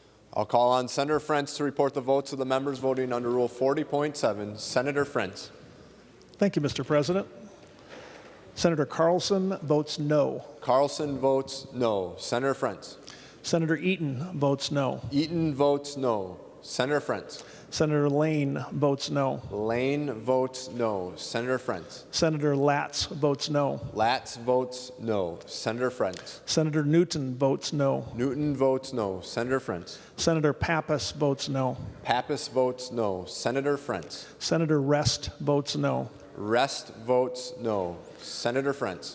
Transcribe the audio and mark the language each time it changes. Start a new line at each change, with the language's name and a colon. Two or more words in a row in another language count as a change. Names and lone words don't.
English: I'll call on Senator Frentz to report the votes of the members voting under Rule 40.7. Senator Frentz. Thank you, Mr. President. Senator Carlson votes no. Carlson votes no. Senator Frentz. Senator Eaton votes no. Eaton votes no. Senator Frentz. Senator Lane votes no. Lane votes no. Senator Frentz. Senator Latz votes no. Latz votes no. Senator Frentz. Senator Newton votes no. Newton votes no. Senator Frentz. Senator Pappas votes no. Pappas votes no. Senator Frentz. Senator Rest votes no. Rest votes no. Senator Frentz.